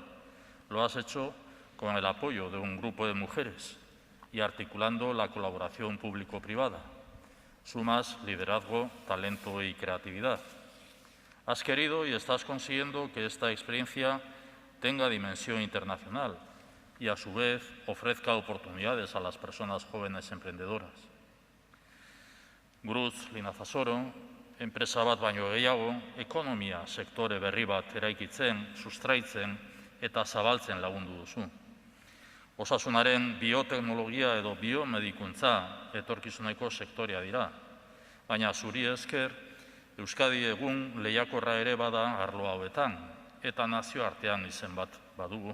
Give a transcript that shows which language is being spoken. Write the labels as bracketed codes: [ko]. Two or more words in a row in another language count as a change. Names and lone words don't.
[es] Lo has hecho con el apoyo de un grupo de mujeres y articulando la colaboración público-privada. Sumas liderazgo, talento y creatividad. Has querido y estás consiguiendo que esta experiencia tenga dimensión internacional y, a su vez, ofrezca oportunidades a las personas jóvenes emprendedoras. [eu] Gurutz Linazasoro, enpresa bat baino gehiago, ekonomia sektore berri bat eraikitzen, sustraitzen eta zabaltzen lagundu duzu. Osasunaren bioteknologia edo biomedikuntza etorkizuneko sektorea dira, baina zuri esker, Euskadi egun lehiakorra ere bada arlo hauetan, eta nazioartean izen bat badugu.